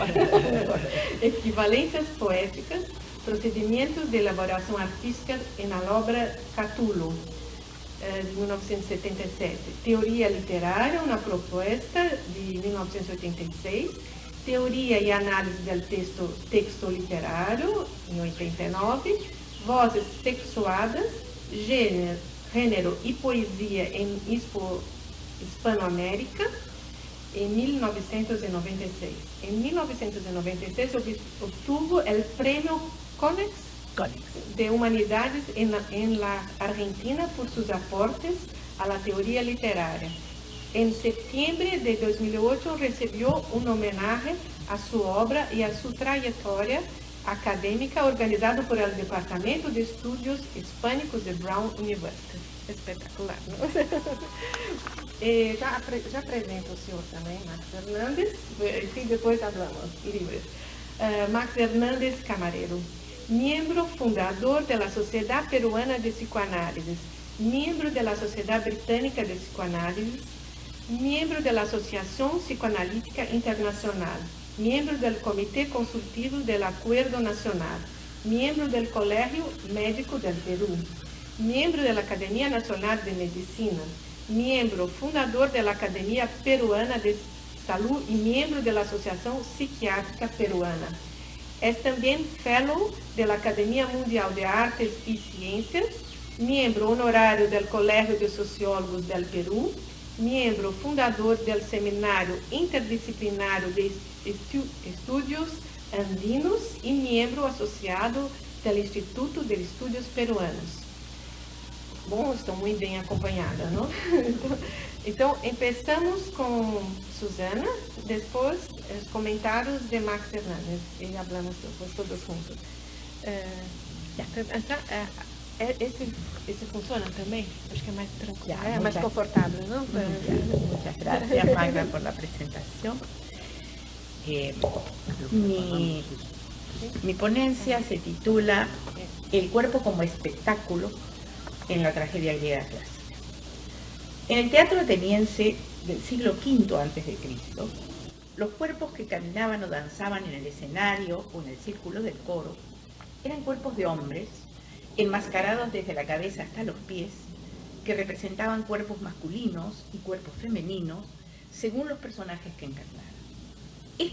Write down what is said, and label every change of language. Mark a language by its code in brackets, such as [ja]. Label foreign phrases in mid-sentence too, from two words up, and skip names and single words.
[es] Equivalencias poéticas, procedimientos de elaboración artística en la obra Catulo, de 1977. Teoría literaria, una propuesta, de 1986. Teoría y análisis del texto literario, en 89. [pt] Vozes sexuadas, Gênero e Poesia em Hispanoamérica, em 1996. Em 1996 obtuvo o Prêmio Konex de Humanidades em la Argentina por seus aportes a la teoria literária. Em setembro de 2008 recebeu homenaje a sua obra e a sua trajetória acadêmica organizado [es] por el [pt] Departamento de Estudios Hispânicos de Brown University. Espetacular, não? Já apresento o senhor também, Max Hernández, e depois falamos livres. Max Hernández Camarero, membro fundador da Sociedade Peruana de Psicoanálisis, membro da Sociedade Britânica [es] de Psicoanálisis, [pt] membro da [es] Associação Psicoanalítica Internacional, miembro del Comité Consultivo del Acuerdo Nacional, miembro del Colegio Médico del Perú, miembro de la Academia Nacional de Medicina, miembro fundador de la Academia Peruana de Salud y miembro de la Asociación Psiquiátrica Peruana. Es también fellow de la Academia Mundial de Artes y Ciencias, miembro honorario del Colegio de Sociólogos del Perú, miembro fundador del Seminario Interdisciplinario de Estudios Andinos [pt] e membro associado do [es] Instituto de Estudos Peruanos. [pt] Bom, estou muito bem acompanhada, não? Então, começamos com Susana, depois os comentários de Max Hernández e falamos depois todos juntos. Esse funciona também? Acho que é mais tranquilo, é mais confortável, não? [es] Muchas gracias, Magda, por la presentación. Mi ponencia se titula El cuerpo como espectáculo en la tragedia griega clásica. En el teatro ateniense del siglo V a.C., los cuerpos que caminaban o danzaban en el escenario o en el círculo del coro eran cuerpos de hombres enmascarados desde la cabeza hasta los pies, que representaban cuerpos masculinos y cuerpos femeninos según los personajes que encarnaban.